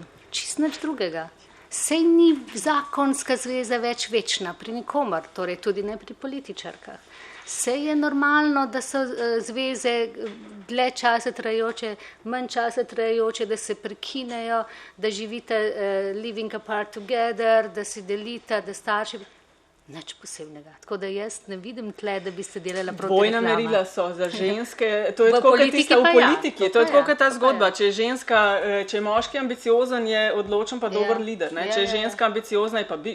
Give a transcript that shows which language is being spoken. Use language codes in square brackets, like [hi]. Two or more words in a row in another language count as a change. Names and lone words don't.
[sl] Čist nič drugega. Sej ni zakonska zveza več večna pri nikomer, torej tudi ne pri političarkah. Sej je normalno, da so zveze dlje časa trajajoče, manj časa trajajoče, da se prekinejo, da živite [en] living apart together, [sl] da si delite, da starši... Nič posebnega. Tako da jaz ne vidim tle, da bi se delala proti reklama. Dvojna merila so za ženske. To je tako, kot tista v politiki. To je tako, kot ta zgodba. Če je moški ambiciozen, je odločen pa dober lider. Če je ženska ambiciozna, je pa bič.